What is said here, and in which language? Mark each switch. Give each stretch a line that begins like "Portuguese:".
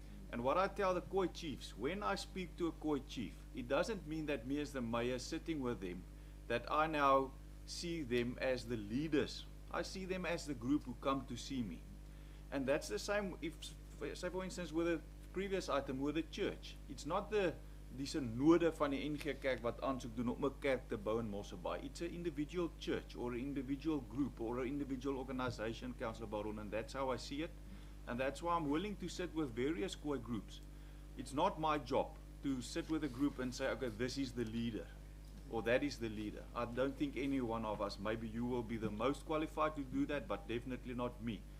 English: And what I tell the Khoi chiefs, when I speak to a Khoi chief, it doesn't mean that me as the mayor sitting with them, that I now see them as the leaders. I see them as the group who come to see me. And that's the same if, say for instance, with the previous item with the church. It's not
Afrikaans: dis 'n node van die NG Kerk wat aansoek doen om 'n kerk te bou in Mossel Bay.
English: It's an individual church or an individual group or an individual organization, Councillor Baron, and that's how I see it. And that's why I'm willing to sit with various Khoi groups. It's not my job to sit with a group and say, okay, this is the leader, or that is the leader. I don't think any one of us, maybe you will be the most qualified to do that, but definitely not me.